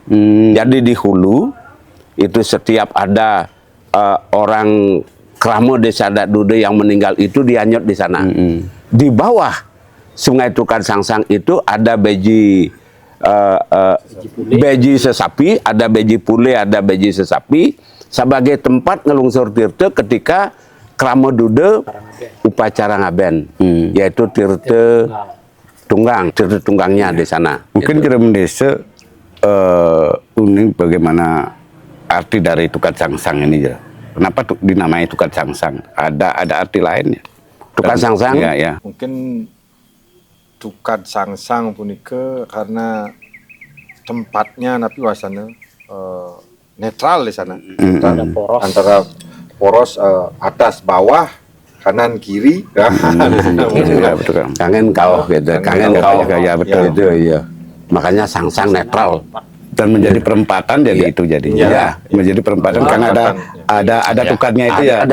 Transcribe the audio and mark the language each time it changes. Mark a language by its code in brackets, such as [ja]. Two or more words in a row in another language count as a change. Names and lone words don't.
[id] Jadi di hulu itu setiap ada orang Kramo Desa Adat Dude yang meninggal itu dianyut di sana. Di bawah Sungai Tukan Sangsang itu ada beji sesapi, ada beji pule, ada beji sesapi sebagai tempat ngelungsur tirte ketika Kramo Dude upacara ngaben, yaitu tirte tunggangnya di sana. Mungkin gitu. Jero Desa unik bagaimana arti dari Tukan Sangsang ini, Jero. Kenapa dinamai Tukan Sangsang? Ada arti lainnya? Tukan Sangsang? Ya. Mungkin Tukan Sangsang punika karena tempatnya [ban] napi wasana [id] netral di sana. Antara poros atas bawah, kanan kiri. Iya, betul. Kangen kau gitu. Ya, betul. Itu iya. Makanya Sangsang netral. Dan menjadi perempatan jadi itu jadinya. Ya, menjadi perempatan karena ada tukannya itu ya.